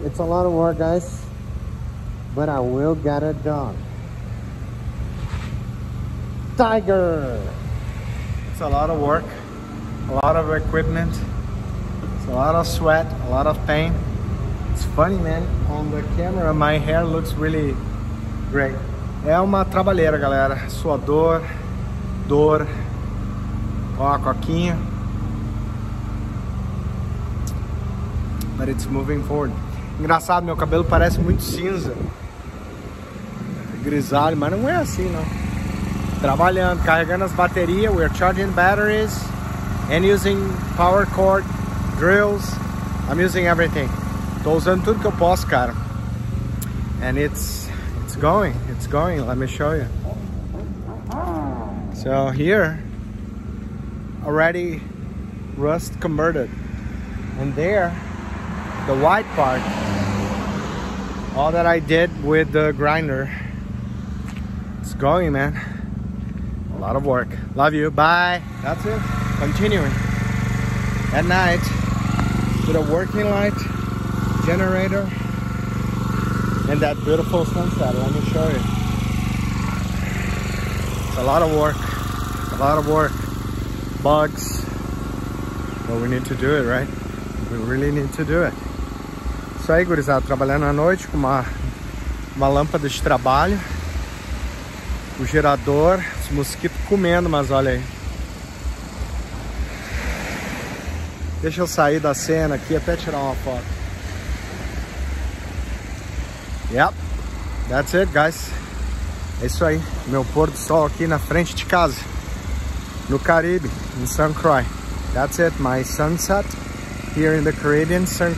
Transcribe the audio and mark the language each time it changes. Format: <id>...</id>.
<en>It's a lot of work, guys, but I will get it done. Tiger. It's a lot of work, a lot of equipment, it's a lot of sweat, a lot of pain. It's funny, man, on the camera my hair looks really great.</en> <pt>É uma trabalheira, galera. Suador, dor. Ó a coquinha.</pt> <en>But it's moving forward.</en> <pt>Engraçado, meu cabelo parece muito cinza, grisalho, mas não é assim, não. Trabalhando, carregando as baterias,</pt> <en>we're charging batteries and using power cord, drills. I'm using everything.</en> <pt>Tô usando tudo que eu posso, cara.</pt> <en>And it's going. Let me show you. So here, already rust converted, and there, the white part, all that I did with the grinder. It's going, man. A lot of work. Love you. Bye. That's it. Continuing. At night, with a working light, generator, and that beautiful sunset. Let me show you. It's a lot of work. A lot of work. Bugs. But we need to do it, right? We really need to do it.</en> <pt>Isso aí, gurizada. Trabalhando à noite com uma lâmpada de trabalho. O gerador, os mosquitos comendo, mas olha aí. Deixa eu sair da cena aqui até tirar uma foto.</pt> <en>Yep, that's it, guys.</en> <pt>É isso aí, meu pôr do sol aqui na frente de casa, no Caribe, em St. Croix.</pt> <en>That's it, my sunset here in the Caribbean, St.</en>